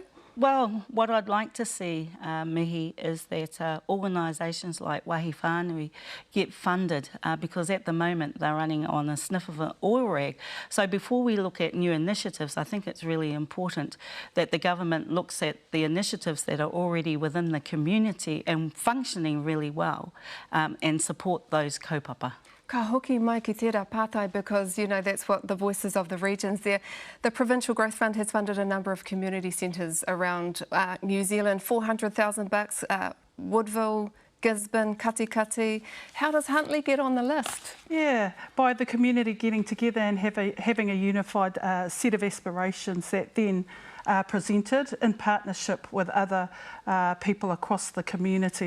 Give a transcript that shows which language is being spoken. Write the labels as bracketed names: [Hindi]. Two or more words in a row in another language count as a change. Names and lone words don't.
[English] Well, what I'd like to see, Mihi, is that organisations like Wahi Whānui get funded because at the moment they're running on a sniff of an oil rag. So before we look at new initiatives, I think it's really important that the government looks at the initiatives that are already within the community and functioning really well and support those kaupapa. [Māori] Ka hoki mai ki tērā pātai, [English] because, you know, that's what the voices of the regions there. The Provincial Growth Fund has funded a number of community centres around New Zealand, $400,000, Woodville, Gisborne, Katikati. How does Huntly get on the list? Yeah, by the community getting together and having a unified set of aspirations that then are presented in partnership with other people across the community.